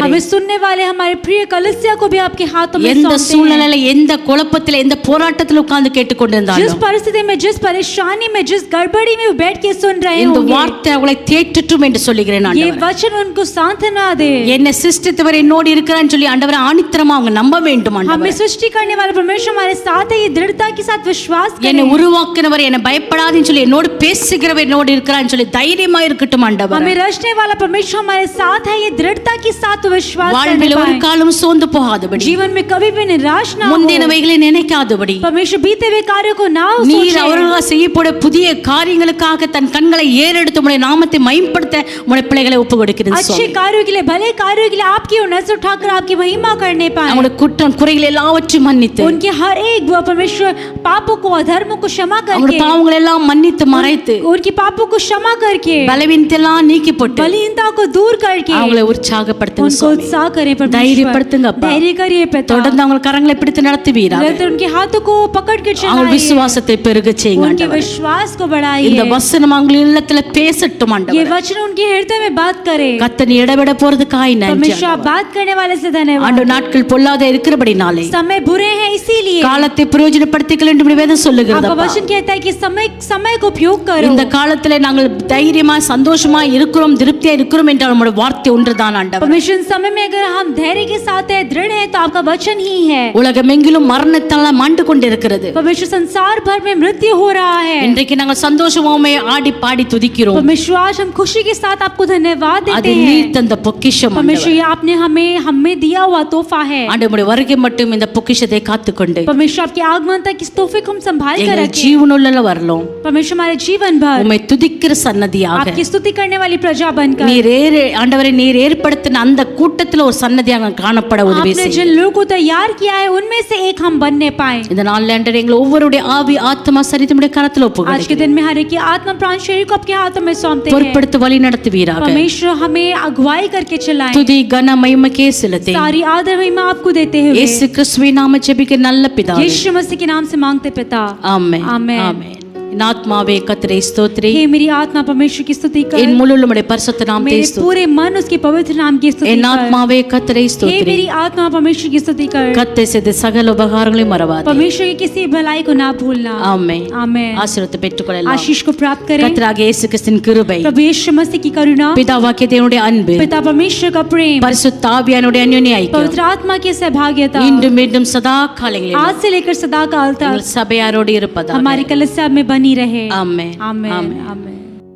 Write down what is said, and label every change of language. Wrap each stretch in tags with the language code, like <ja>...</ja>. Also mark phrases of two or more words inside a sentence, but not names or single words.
<hi>हमें सुनने वाले हमारे प्रिय कलिसिया को भी आपके हाथों में</hi> <ta>எந்த</ta> <hi>सौंपते हैं.</hi> <ta>சூழ்நிலையில, எந்த குழப்பத்தில், எந்த போராட்டத்தில் உட்கார்ந்து</ta> <hi>जिस</hi> <ta>கேட்டுக்கொண்டிருந்தாலும்</ta> <hi>परिस्थिति में, जिस परेशानी में, जिस गड़बड़ी में वो बैठ के सुन रहे</hi> <ta>இந்த</ta> <hi>होंगे,</hi> <ta>வார்த்தை அவளை தேற்றட்டும் என்று சொல்லுகிறேன்</ta> <hi>ये</hi> <ta>ஆண்டவரே.</ta> <hi>वचन उनको सांत्वना दे.</hi> <ta>என்னை சிருஷ்டித்தவர் என்னோடு இருக்கிறான்னு சொல்லி ஆண்டவரை ஆணித்தரமா அவங்க நம்ப வேண்டும்</ta> <hi>हमें</hi> <ta>ஆண்டவரே.</ta> <hi>सृष्टि करने वाले परमेश्वर हमारे साथ है, ये दृढ़ता के साथ विश्वास</hi> <ta>என்னை</ta> <hi>करें.</hi> <ta>உருவாக்கினவர் என்னை பயப்படாதுன்னு சொல்லி என்னோடு பேசுகிறவர் என்னோடு இருக்கிறான்னு சொல்லி தைரியமா இருக்கட்டும் ஆண்டவரே.</ta> <hi>हमें रचने वाला परमेश्वर हमारे साथ है, ये दृढ़ता के साथ विश्वास करने</hi> <ta>வாழ்வில் ஒரு</ta> <hi>पाएं.</hi> <ta>காலம் சோர்ந்து போகாதபடி,</ta> <hi>जीवन में कभी भी निराश ना हो.</hi> <ta>முந்தினவைகளை நினைக்காதபடி,</ta> <hi>परमेश्वर बीते हुए कार्यों को ना</hi> <ta>நீர்</ta> <hi>सोचे.</hi> <ta>அவர்களால் செய்யப்பட புதிய காரியங்களுக்காக தன் கண்களை ஏறெடுத்து உம்முடைய நாமத்தை மகிமைப்படுத்த உம்முடைய பிள்ளைகளை ஒப்பு கொடுக்கிறேன்</ta> <hi>अच्छे</hi> <ta>சுவாமி.</ta> <hi>कार्यों के लिए, भले कार्यों के लिए आपकी ओर नजर उठाकर आपकी महिमा करने पाए.</hi> <ta>அவங்களுடைய குற்றம் குறைகள் எல்லாவற்றையும் மன்னித்து,</ta> <hi>उनके हर एक परमेश्वर पापों को, अधर्मों को क्षमा</hi> <ta>அவங்களுடைய</ta> <hi>करके,</hi> <ta>பாவங்களை எல்லாம் மன்னித்து மறைத்து,</ta> <hi>उनकी पापों को क्षमा करके,</hi> <ta>பலவீனத்தை எல்லாம் நீக்கி போட்டு</ta> <hi>बलहीनता को दूर करके</hi> <ta>அவங்களை உற்சாகப்படுத்துங்க</ta> <hi>उनको</hi> <ta>சுவாமி.</ta> <hi>उत्साह करें परमेश्वर.</hi> <ta>தைரியப்படுத்துங்க அப்பா.</ta> <hi>धैर्य करिए पिता.</hi> <ta>தொடர்ந்து அவங்க கரங்களை பிடித்து நடத்துவீராக.</ta> <hi>निरंतर उनके हाथों को पकड़ कर</hi> <ta>அவங்க</ta> <hi>चलाइए.</hi> <ta>விசுவாசத்தை பெருகச் செய்யுங்க</ta> <hi>उनके</hi> <ta>ஆண்டவரே.</ta> <hi>विश्वास को</hi> <ta>இந்த</ta> <hi>बढ़ाइए.</hi> <ta>வசனம் அவங்க இல்லத்துல பேசட்டும்</ta> <hi>ये</hi> <ta>ஆண்டவரே.</ta> <hi>वचन उनके हृदय में बात करे.</hi> <ta>கர்த்தர் நீ இடவிட போறதுக்காய் நன்றி</ta> <hi>परमेश्वर आप</hi> <ta>ஆண்டவரே.</ta> <hi>बात करने वाले से धन्यवाद.</hi> <ta>ஆண்டவர் நாட்கள் பொல்லாத இருக்கிறபடினாலே</ta> <hi>समय बुरे हैं इसीलिए</hi> <ta>காலத்தை பிரயோஜனப்படுத்திக்கொள்ள என்று வேதம்</ta> <hi>आपका</hi> <ta>சொல்லுகிறது.</ta> <hi>वचन कहता है कि समय को उपयोग करो.</hi> <ta>இந்த காலத்துல நாங்கள் தைரியமா சந்தோஷமா இருக்கிறோம், திருப்தியா இருக்கிறோம் என்றால் நம்முடைய வார்த்தை ஒன்றுதான் ஆண்டவர்.</ta> <hi>परमेश्वर इस समय में अगर हम धैर्य के साथ है, दृढ़ है, तो आपका वचन ही है.</hi> <ta>உலகமெங்கிலும் மரணத்தால் மாண்டு கொண்டிருக்கிறது.</ta> <hi>परमेश्वर संसार भर में मृत्यु हो रहा है.</hi> <ta>இன்றைக்கு நாங்கள் சந்தோஷமாமே ஆடி பாடி துதிக்கிறோம்.</ta> <hi>परमेश्वर आज हम खुशी के साथ आपको धन्यवाद</hi> <ta>அது</ta> <hi>देते</hi> <ta>நீர்</ta> <hi>हैं.</hi> <ta>தந்த பொக்கிஷம்</ta> <hi>परमेश्वर ये आपने हमें दिया हुआ तोहफा है.</hi> <ta>ஆண்டவருடைய வருகை மட்டும் இந்த பொக்கிஷத்தை காத்துக்கொண்டு</ta> <hi>परमेश्वर आपके आगमन तक इस तोहफे को हम संभाल कर</hi> <ta>எங்கள்</ta> <hi>रखें.</hi> <ta>ஜீவனுள்ள வரலும்</ta> <hi>परमेश्वर हमारे जीवन भर</hi> <ta>உம்மை துதிக்கிற சன்னதியாக</ta> <hi>आपकी स्तुति करने वाली प्रजा बनकर</hi> <ta>ஆண்டவரை நீர் ஏற்படுத்தின அந்த கூட்டத்தில் ஒரு சன்னதியாக காணப்பட உதவி</ta> <hi>आपने</hi> <ta>செய்யும்.</ta> <hi>जिन लोगों को तैयार किया है उनमें से एक हम बनने पाए.</hi> <ta>இந்த நாளில் ஆண்டவரே எங்கள் ஒவ்வொருடைய ஆவி ஆத்மா சரீரமுடைய கரத்தில்</ta> <hi>आज के</hi> <ta>ஒப்புக்கொடுக்கிறேன்.</ta> <hi>दिन में हर एक की आत्मा प्राण शरीर को आपके हाथों में सौंपते हैं.</hi> <ta>பொறுப்படுத்தி வழி நடத்துவீராக.</ta> <hi>परमेश्वर हमें अगुवाई करके चलाएं.</hi> <ta>துதி கன மகிமைக்கே செலுத்தேன்.</ta> <hi>सारी आदर महिमा आपको देते हुए</hi> <ta>இயேசு கிறிஸ்துவின் நாமத்தில் ஜெபிக்கிற நல்ல பிதாவே.</ta> <hi>यीशु मसीह के नाम से मांगते पिता.</hi> <ta>ஆமென்.</ta> <hi>आमेन.</hi> <ta>ஆமென். என் ஆத்மாவே கர்த்தரை ஸ்தோத்திரி</ta> <hi>हे मेरी आत्मा परमेश्वर की स्तुति कर</hi> <ta>என் முழு உம்முடைய பரிசுத்த நாமத்தை</ta> <hi>मेरे</hi> <ta>ஸ்தோத்திரி</ta> <hi>पूरे मन उसके पवित्र नाम की स्तुति</hi> <ta>என்</ta> <hi>कर</hi> <ta>ஆத்மாவே கர்த்தரை</ta> <hi>हे</hi> <ta>ஸ்தோத்திரி</ta> <hi>मेरी आत्मा परमेश्वर की स्तुति कर</hi> <ta>கர்த்தர் செய்த சகல உபகாரங்களையும் மறவாதே</ta> <hi>परमेश्वर की किसी भलाई को ना भूलना</hi> <ta>ஆமென்</ta> <hi>आमेन</hi> <ta>ஆசீர்வாதத்தை பெற்றுக்கொள்ளலாம்</ta> <hi>आशीष को प्राप्त करें</hi> <ta>கர்த்தராகிய இயேசு கிறிஸ்துவின் கிருபை</ta> <hi>प्रभु यीशु मसीह की करुणा</hi> <ta>பிதாவாகிய தேவனுடைய அன்பு</ta> <hi>पिता परमेश्वर का प्रेम</hi> <ta>பரிசுத்த ஆவியானுடைய அந்யோன்ய ஐக்கியம்</ta> <hi>पवित्र आत्मा की सहभागिता</hi> <ta>இன்றும் மீண்டும் சதா காலங்களில்</ta> <hi>आज से लेकर सदा काल तक</hi> <ta>சபையாரோடு இருப்பதாக</ta> <hi>हमारी कलीसिया में बनी रहे</hi> <ta>ஆமென்</ta> <hi>आमेन</hi> <ta>ஆமென்</ta> <hi>आमेन</hi>